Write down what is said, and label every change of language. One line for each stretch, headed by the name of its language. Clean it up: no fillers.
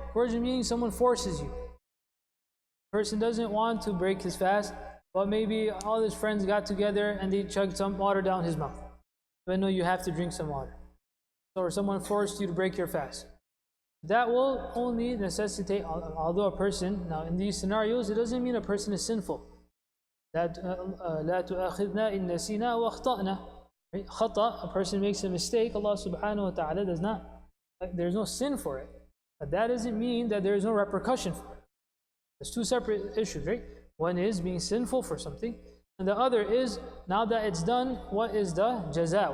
English: Coercion meaning someone forces you. Person doesn't want to break his fast, but maybe all his friends got together and they chugged some water down his mouth. But no, you have to drink some water. Or someone forced you to break your fast. That will only necessitate, although a person, now in these scenarios, it doesn't mean a person is sinful.
Arabic: That لا تؤاخذنا إن نسينا وأخطأنا.
English: Khata, a person makes a mistake, Allah subhanahu wa ta'ala does not, there's no sin for it. But that doesn't mean that there is no repercussion for it. There's two separate issues, right? One is being sinful for something, and the other is, now that it's done, what is the jaza?